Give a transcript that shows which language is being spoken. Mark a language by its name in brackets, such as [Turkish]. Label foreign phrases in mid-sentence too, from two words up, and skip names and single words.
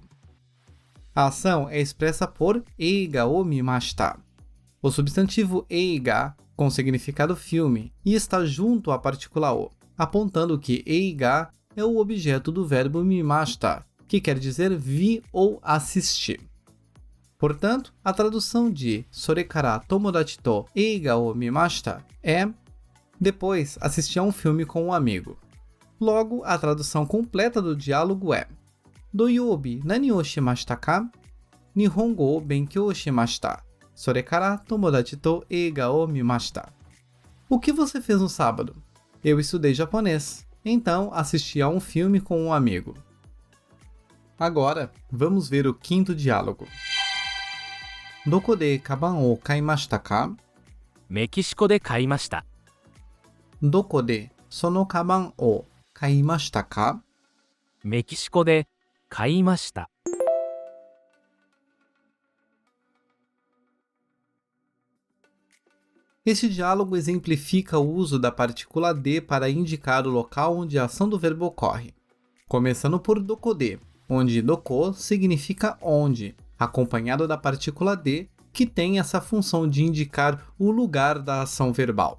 [Portuguese] A ação é expressa por [Japanese] 映画を見ました. [Portuguese] O substantivo eiga, com significado filme, e está junto à partícula o, apontando que eiga é o objeto do verbo mimashita, que quer dizer vi ou assistir. Portanto, a tradução de [Japanese] それから友達と映画を見ました [Portuguese] é depois assisti a um filme com um amigo. Logo, a tradução completa do diálogo é [Japanese] 土曜日何をしましたか? 日本語を勉強しました. それから友達と映画を見ました. [Portuguese] O que você fez no sábado? Eu estudei japonês, então assisti a um filme com um amigo. Agora, vamos ver o quinto diálogo. [Japanese] どこでかばんを買いましたか? メキシコで買いました。どこでそのかばんを買いましたか? メキシコで買いました。 [Portuguese] Este diálogo exemplifica o uso da partícula de para indicar o local onde a ação do verbo ocorre, começando por [Japanese] どこで, [Portuguese] onde doko significa onde, acompanhado da partícula de, que tem essa função de indicar o lugar da ação verbal.